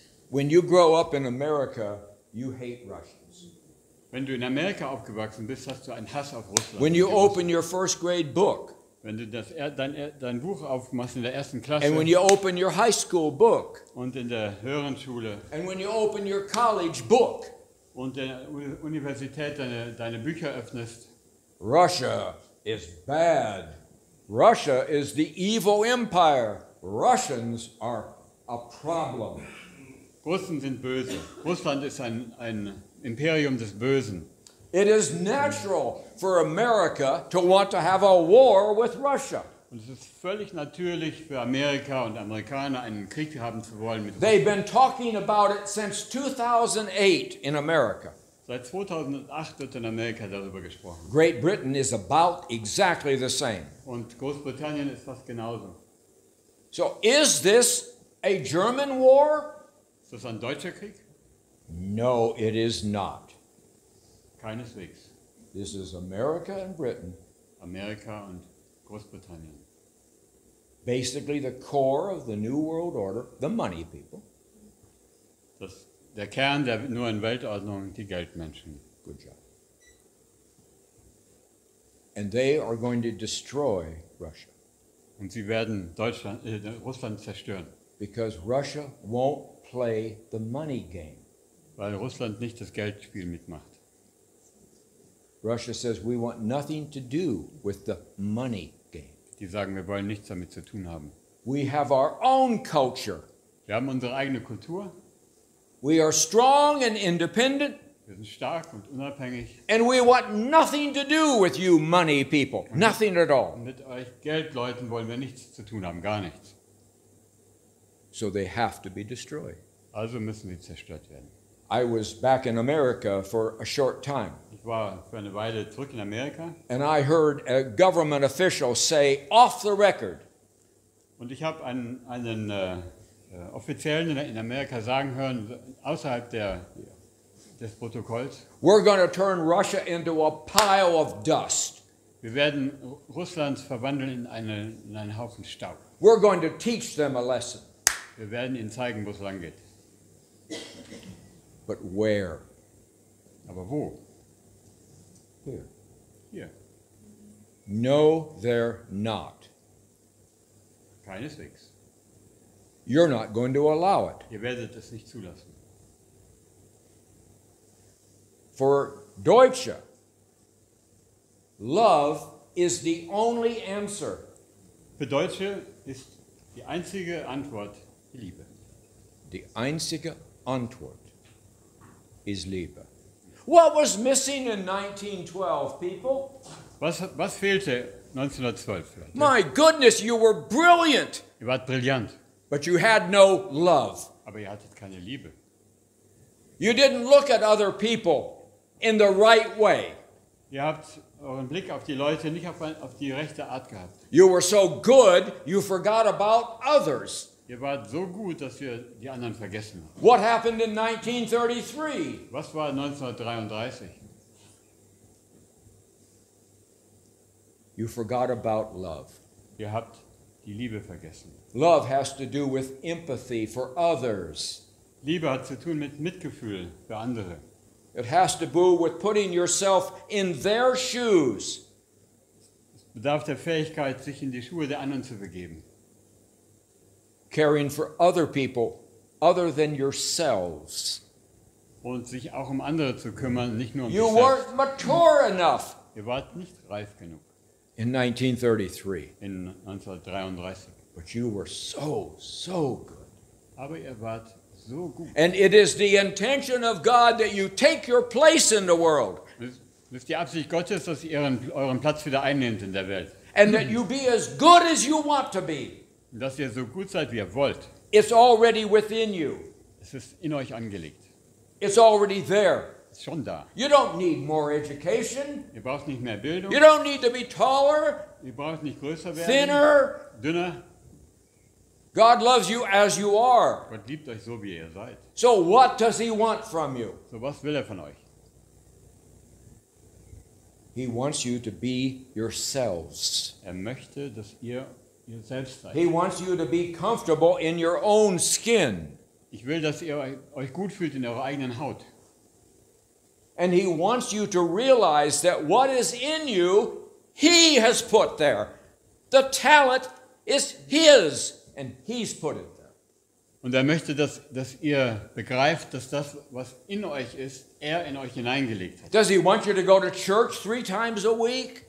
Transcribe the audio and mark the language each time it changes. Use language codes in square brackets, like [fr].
[en] When you grow up in America, you hate Russians. [de] Wenn du in Amerika aufgewachsen bist, hast du einen Hass auf Russland. [en] When you open your first grade book, [de] Wenn du dein Buch aufmachst in der ersten Klasse [en] and when you open your high school book, [de] und in der höheren Schule [en] and when you open your college book, [de] und der Universität deine Bücher öffnest, [en] Russia is bad. Russia is the evil empire. Russians are a problem. [de] Russen sind böse. Russland ist ein Imperium des Bösen. [en] It is natural for America to want to have a war with Russia. [de] Und es ist völlig natürlich für Amerika und Amerikaner einen Krieg haben zu wollen mit [en] They've [de] Russland. [en] been talking about it since 2008 in America. [de] Seit 2008 wird in Amerika darüber gesprochen. [en] Great Britain is about exactly the same. [de] Und Großbritannien ist fast genauso. [en] So is this a German war? [de] Ist das ein deutscher Krieg? [en] No, it is not. [de] Keineswegs. [en] This is America and Britain, [de] Amerika und Großbritannien. [en] basically the core of the New World Order, the money people. [de] Der Kern der neuen Weltordnung, die Geldmenschen. [en] Good job. And they are going to destroy Russia [de] Und sie werden Russland zerstören, [en] because Russia won't play the money game. [de] weil Russland nicht das Geldspiel mitmacht. [en] Russia says we want nothing to do with the money game. [de] Die sagen, wir wollen nichts damit zu tun haben. [en] We have our own culture. [de] Wir haben unsere eigene Kultur, [en] We are strong and independent, [de] wir sind stark und unabhängig. [en] and we want nothing to do with you money people. Nothing at all. [de] Und mit euch Geldleuten wollen wir nichts zu tun haben, gar nichts. [en] So they have to be destroyed. [de] Also müssen sie zerstört werden. [en] I was back in America for a short time, [de] Ich war für eine Weile zurück in Amerika [en] and I heard a government official say off the record, [de] und ich habe einen Offiziellen in Amerika sagen hören, außerhalb des Protokolls, [en] we're going to turn Russia into a pile of dust. [de] wir werden Russland verwandeln in einen Haufen Staub. [en] We're going to teach them a lesson. [de] Wir werden ihnen zeigen, wo es lang geht. [en] But where? [de] Aber wo? [en] Here. [de] Hier. [en] No, they're not. [de] Keineswegs. [en] You're not going to allow it. [de] Ihr werdet es nicht zulassen. [en] For Deutsche, love is the only answer. [de] Für Deutsche ist die einzige Antwort die Liebe. Die einzige Antwort is Liebe. [en] What was missing in 1912, people? [de] Was fehlte 1912? Leute? [en] My goodness, you were brilliant, [de] Ihr wart brillant, [en] but you had no love. [de] aber ihr hattet keine Liebe. [en] You didn't look at other people in the right way. [de] Ihr habt euren Blick auf die Leute nicht auf die rechte Art gehabt. [en] You were so good, you forgot about others. [de] Ihr wart so gut, dass ihr die anderen vergessen habt. [en] What happened in 1933? [de] Was war 1933? [en] You forgot about love. [de] Ihr habt die Liebe vergessen. [en] Love has to do with empathy for others. [de] Liebe hat zu tun mit Mitgefühl für andere. [en] It has to do with putting yourself in their shoes. [de] Es bedarf der Fähigkeit, sich in die Schuhe der anderen zu begeben. [en] Caring for other people other than yourselves. [de] Und sich auch um andere zu kümmern, nicht nur um [en] You [de] sich selbst. [en] weren't mature enough [de] Ihr wart nicht reif genug [en] in 1933, [de] in 1933. [en] but you were so good. [de] Aber ihr wart so gut. [en] And it is the intention of God that you take your place in the world [de] Das ist die Absicht Gottes, dass ihr euren Platz wieder einnehmt in der Welt. [en] and that you be as good as you want to be. [de] Und dass ihr so gut seid, wie ihr wollt. [en] It's already within you. [de] Es ist in euch angelegt. [en] It's already there. [de] Es ist schon da. [en] You don't need more education. [de] Ihr braucht nicht mehr Bildung. [en] You don't need to be taller, [de] Ihr braucht nicht größer werden, [en] thinner. [de] dünner. [en] God loves you as you are. [de] Gott liebt euch so, wie ihr seid. [en] So what does he want from you? [de] So was will er von euch? [en] He wants you to be yourselves. [de] Er möchte, dass ihr selbst seid. [en] He wants you to be comfortable in your own skin. [de] Ich will, dass ihr euch gut fühlt in eurer eigenen Haut. [en] And he wants you to realize that what is in you, he has put there. The talent is his, and he's put it there. [de] Und er möchte, dass ihr begreift, dass das, was in euch ist, er in euch hineingelegt hat. [en] Does he want you to go to church 3 times a week?